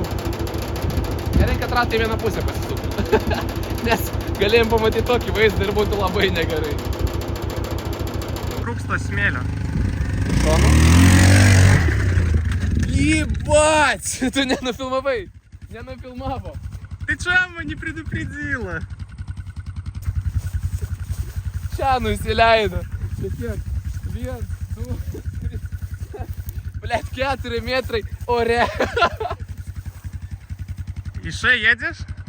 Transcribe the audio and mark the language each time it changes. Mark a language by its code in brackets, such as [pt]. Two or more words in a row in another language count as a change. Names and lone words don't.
[lt] Gerai, kad ratai vieną pusę pasisuktų. Nes galėjom pamatyti tokį vaizdą ir būtų labai negerai. Trūksta smėlio. Šonu? Ебать! Tu nenufilmavai? Nenufilmavo. [ru] Ты чего не предупредила? [lt] Čia nusileido. Čia kiek? 1, 2, 3. Блядь, 4 метrai ore. [ru] Еще едешь?